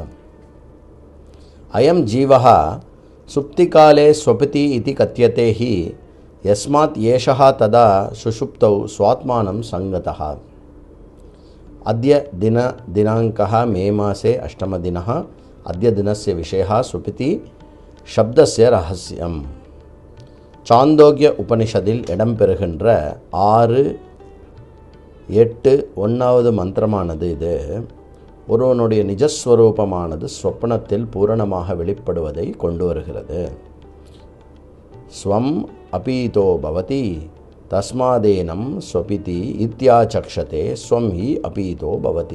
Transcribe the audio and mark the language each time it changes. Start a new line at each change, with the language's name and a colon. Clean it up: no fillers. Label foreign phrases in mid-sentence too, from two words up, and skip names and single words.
Sanskrit: अयं जीवः सुप्तिकाले स्वपिति इति कथ्यते हि यस्मात् येषः तदा सुषुप्तौ स्वात्मानं संगतः। अद्य दिनाङ्कः मे मासे 8 दिनः। अद्य दिनस्य विषयः सुपिति शब्दस्य रहस्यम्।
Tamil: சாந்தோக்கிய உபனிஷதில் இடம்பெறுகின்ற 6, 8, 1வது மந்திரமானது இது ஒருவனுடைய நிஜஸ்வரூபமானது சொப்பனத்தில் பூரணமாக வெளிப்படுவதை கொண்டு வருகிறது.
Sanskrit: स्वम् अपीतो भवति तस्मादेनं स्वपिति इत्याचक्षते स्वं हि अपीतो भवति.